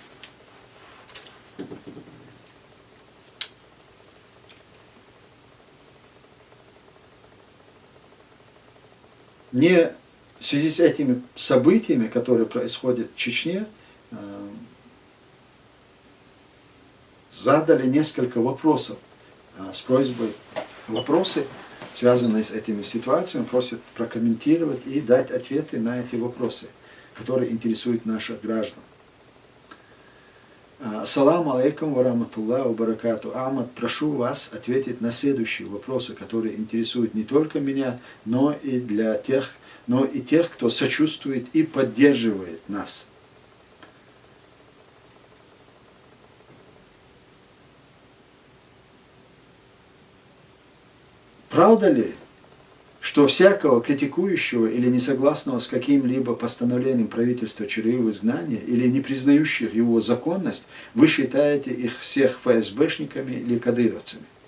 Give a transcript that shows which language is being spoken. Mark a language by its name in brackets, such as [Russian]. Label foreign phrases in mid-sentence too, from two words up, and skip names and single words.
[Russian] Не в связи с этими событиями, которые происходят в Чечне, задали несколько вопросов с просьбой. Вопросы, связанные с этими ситуациями, просят прокомментировать и дать ответы на эти вопросы, которые интересуют наших граждан. [Arabic] السلام عليكم ورحمة الله وبركاته. [Russian] Ахмад, прошу вас ответить на следующие вопросы, которые интересуют не только меня, но и тех, кто сочувствует и поддерживает нас. Правда ли, что всякого критикующего или несогласного с каким-либо постановлением правительства ЧРИ в изгнании или не признающих его законность, вы считаете их всех ФСБшниками или кадыровцами?